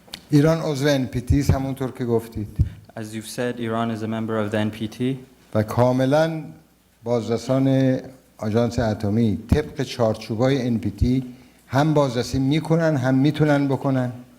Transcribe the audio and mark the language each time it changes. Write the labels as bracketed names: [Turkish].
[Persian] ایران عضو NPT است همونطور که گفتید. [English] As you've said, Iran is a member of the NPT. [Persian] و کاملا بازرسان آژانس اتمی طبق چارچوبای NPT هم بازرسی میکنن هم میتونن بکنن.